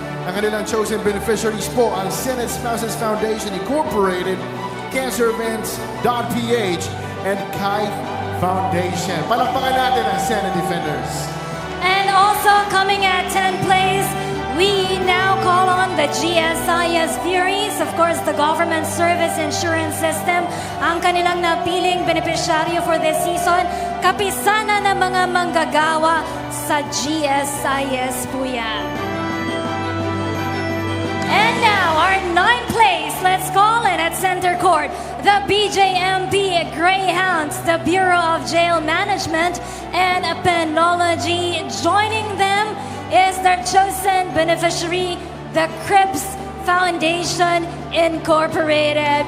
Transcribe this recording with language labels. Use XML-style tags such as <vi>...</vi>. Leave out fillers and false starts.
<tl>Ang kanilang</tl> <en>chosen beneficiaries</en> <tl>po ang Senate Spouses Foundation Incorporated, CancerEvents.ph, and Kite Foundation. Palakpakan natin ang Senate Defenders.</tl> <en>And also coming at 10th place, we now call on the GSIS Furies, of course, the Government Service Insurance System.</en> <tl>Ang kanilang napiling beneficiaryo</tl> <en>for this season,</en> <tl>kapisana ng mga manggagawa sa GSIS po yan.</tl> <en>And now, our 9th place, let's call in at Center Court, the BJMP Greyhounds, the Bureau of Jail Management and Penology. Joining them is their chosen beneficiary, the Cribs Foundation Incorporated.</en>